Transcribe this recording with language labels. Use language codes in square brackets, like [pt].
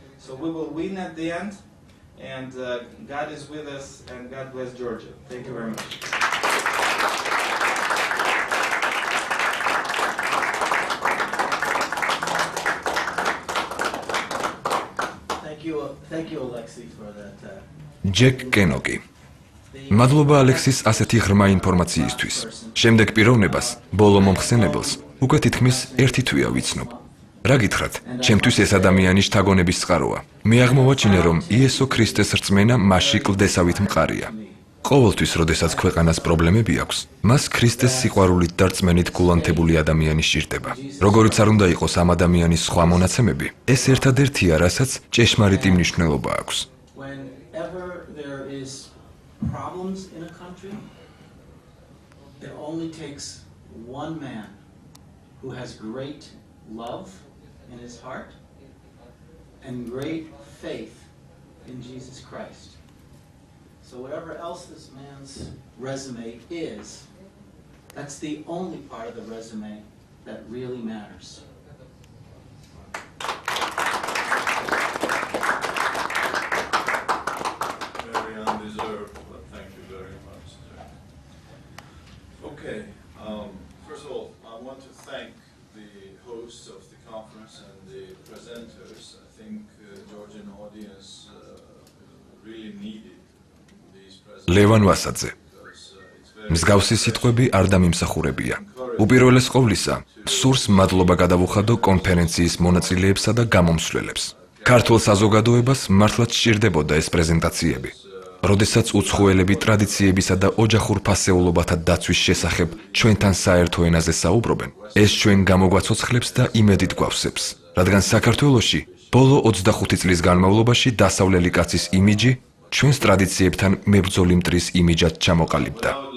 [en] So we will win at the end, and God is with us, and God bless Georgia. Thank you very much. Thank you, Alexi, for that. [ka] ჯეკ კენოკი. მადლობა ალექსის ასეთი ღრმა ინფორმაციისთვის. შემდეგ პიროვნებას, ბოლო მომხსენებელს, უკვე თითქმის ერთი თვეა ვიცნობ. რა გითხრათ, ჩემთვის ეს ადამიანი შთაგონების წყაროა. მე აღმოვაჩინე, რომ იესო ქრისტეს რწმენა მასში კლდესავით მყარია. ყოველთვის, როდესაც ქვეყანას პრობლემები აქვს, მას ქრისტეს სიყვარულით და რწმენით გულანთებული ადამიანი სჭირდება. როგორიც არ უნდა იყოს ამ ადამიანის სხვა მონაცემები, ეს ერთადერთია, რასაც ჭეშმარიტი მნიშვნელობა აქვს. [en] Whenever there is problems in a country, it only takes one man who has great love in his heart and great faith in Jesus Christ. So whatever else this man's resume is, that's the only part of the resume that really matters. Very undeserved, but thank you very much. Okay, first of all, I want to thank the hosts of the conference and the presenters. I think Georgian audience really needed [ka] ლევან ვასაძე. მსგავსი სიტყვები არ დამიმსახურებია. უპირველეს ყოვლისა, სურს მადლობა გადავუხადო კონფერენციის მონაწილეებსა და გამომსვლელებს. ქართულ საზოგადოებას მართლაც სჭირდებოდა ეს პრეზენტაციები. როდესაც უცხოელები ტრადიციებისა და ოჯახურ ფასეულობათა დაცვის შესახებ ჩვენთან საერთო ენაზე საუბრობენ, ეს ჩვენ გამოგვაცოცხლებს და იმედით გვავსებს, რადგან საქართველოში ბოლო 25 წლის განმავლობაში დასავლელი კაცის იმიჯი ჩვენს ტრადიციებთან მებრძოლი მტრის იმიჯად ჩამოყალიბდა.